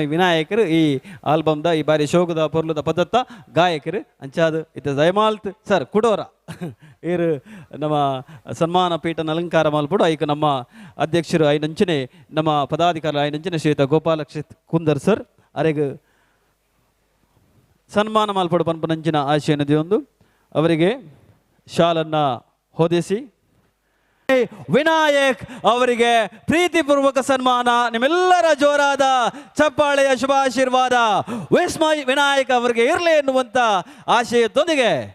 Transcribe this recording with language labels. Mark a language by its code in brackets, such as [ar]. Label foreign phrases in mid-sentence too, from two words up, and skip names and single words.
[tcy] ವಿನಾಯಕರು ಈ ಆಲ್ಬಮ್ದ ಈ ಬಾರಿ ಶೋಕದ ಪೊರ್ಲುದ ಪದತ್ತ ಗಾಯಕರು ಅಂಚಾದು ಇತ್ತ ಜಯಮಾಲ್ತ್ ಸರ್ ಕುಡೋರ ಇರು ನಮ್ಮ ಸನ್ಮಾನ ಪೀಠನ ಅಲಂಕಾರ ಮಾಲ್ಪಡು ಐಕ ನಮ್ಮ ಅಧ್ಯಕ್ಷರು ಐನಂಚನೆ ನಮ್ಮ ಪದಾಧಿಕಾರಿ ಐನಂಚನೆ ಶ್ರೀಯುತ ಗೋಪಾಲಕೃಷ್ಣ ಕುಂದರ್ ಸರ್ ಅರೆಗೆ ಸನ್ಮಾನ ಮಾಲ್ಪಡು ಪನ್ಪನಂಚಿನ ಆಶಯ ನದಿ [kn] ಒಂದು ಅವರಿಗೆ ಶಾಲನ್ನು ಹೊದಿಸಿ ವಿನಾಯಕ್ ಅವರಿಗೆ ಪ್ರೀತಿಪೂರ್ವಕ ಸನ್ಮಾನ. ನಿಮ್ಮೆಲ್ಲರ ಜೋರಾದ ಚಪ್ಪಾಳೆಯ ಶುಭಾಶೀರ್ವಾದ ವಿಸ್ಮಯ್ ವಿನಾಯಕ್ ಅವರಿಗೆ ಇರಲಿ ಎನ್ನುವಂತ ಆಶಯದೊಂದಿಗೆ.